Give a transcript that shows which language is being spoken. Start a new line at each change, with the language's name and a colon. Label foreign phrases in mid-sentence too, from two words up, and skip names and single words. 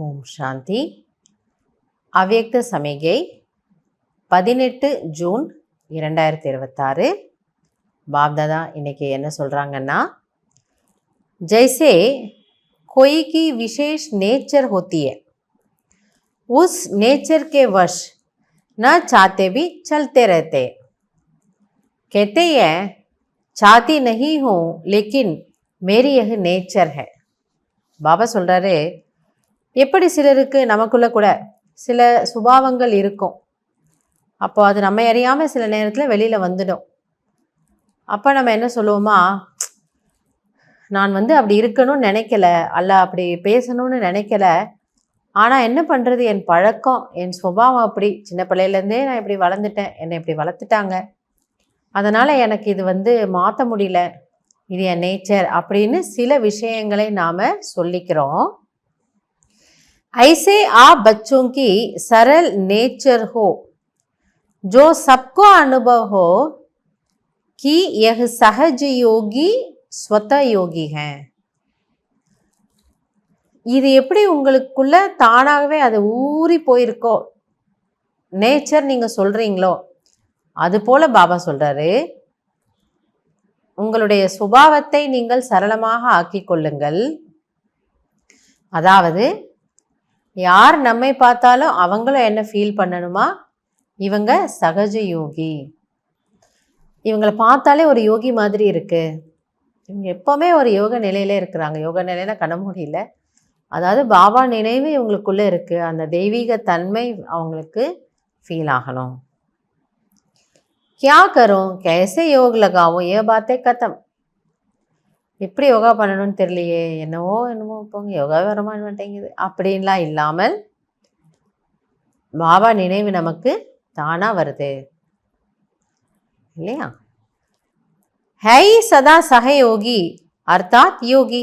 Tamil: சாந்தி. அவ்யக்த சமிகை 18 ஜூன் 2026. பாப்தாதா இன்னைக்கு என்ன சொல்கிறாங்கன்னா,
Hindi: जैसे कोई की विशेष नेचर होती है, उस नेचर के वश न चाहते भी चलते रहते। कहते हैं चाहती नहीं हूँ लेकिन मेरी यह नेचर है.
Tamil: பாபா சொல்கிறாரு, எப்படி சிலருக்கு நமக்குள்ளே கூட சில சுபாவங்கள் இருக்கும். அப்போ அது நம்ம அறியாமல் சில நேரத்தில் வெளியில் வந்துடும். அப்போ நம்ம என்ன சொல்லுவோமா, நான் அப்படி இருக்கணும்னு நினைக்கல, அல்ல அப்படி பேசணும்னு நினைக்கல, ஆனால் என்ன பண்ணுறது, என் பழக்கம், என் சுபாவம் அப்படி, சின்ன பிள்ளையிலேருந்தே நான் இப்படி வளர்ந்துட்டேன், என்னை இப்படி வளர்த்துட்டாங்க, அதனால் எனக்கு இது மாற்ற முடியல, இது என் நேச்சர் அப்படின்னு சில விஷயங்களை நாம் சொல்லிக்கிறோம்.
Hindi: ऐसे आप बच्चों की सरल नेचर हो जो सबको अनुभव हो कि यह सहज योगी स्वतः யோகி है.
Tamil: இது எப்படி உங்களுக்குள்ள தானாகவே அது ஊறி போயிருக்கோ, நேச்சர் நீங்கள் சொல்கிறீங்களோ, அது போல பாபா சொல்கிறாரு, உங்களுடைய சுபாவத்தை நீங்கள் சரளமாக ஆக்கி கொள்ளுங்கள். அதாவது யார் நம்மை பார்த்தாலும் அவங்களும் என்ன ஃபீல் பண்ணணுமா, இவங்க சகஜ யோகி, இவங்களை பார்த்தாலே ஒரு யோகி மாதிரி இருக்குது, இவங்க எப்போவுமே ஒரு யோக நிலையிலே இருக்கிறாங்க. யோக நிலையில கண்ண முடியல, அதாவது பாபா நினைவு இவங்களுக்குள்ளே இருக்குது, அந்த தெய்வீக தன்மை அவங்களுக்கு ஃபீல் ஆகணும்.
Hindi: क्या करूं, कैसे योग लगाऊं, ये बातें खत्म.
Tamil: எப்படி யோகா பண்ணணும்னு தெரியலையே, என்னமோ போங்க, யோகாவே வரமா மாட்டேங்குது அப்படின்லாம் இல்லாமல் பாபா நினைவு நமக்கு தானாக வருது இல்லையா.
Hindi: है सदा सहयोगी अर्थात योगी.